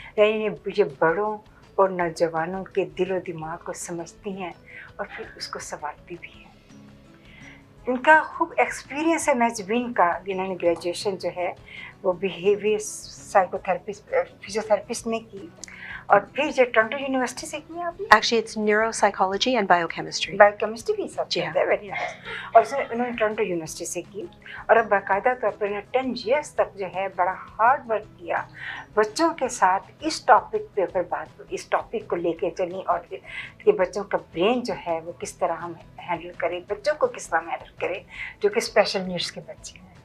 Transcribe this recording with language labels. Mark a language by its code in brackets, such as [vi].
[hi] यानी ये बड़ों और नौजवानों के दिलो दिमाग को समझती हैं और फिर उसको संवारती भी हैं। इनका खूब एक्सपीरियंस है माजबीन का, जिन्होंने ग्रेजुएशन जो है वो बिहेवियर साइकोथेरेपिस्ट फिजियोथेरेपिस्ट में की, और फिर जो टोरंटो यूनिवर्सिटी से की आपने [en] Actually, it's neuropsychology and biochemistry. [hi] Biochemistry भी सब जी हाँ। [en] है, very nice. [hi] और उसने उन्होंने टोरंटो यूनिवर्सिटी से की, और अब बाकायदा तौर पर उन्होंने [en] 10 years [hi] तक जो है बड़ा हार्ड वर्क किया बच्चों के साथ इस टॉपिक पे ऊपर बात, इस टॉपिक को लेके चली, और कि बच्चों का ब्रेन जो है वो किस तरह हम हैंडल करें, बच्चों को किस तरह हैंडल करें जो कि स्पेशल नीड्स के बच्चे हैं।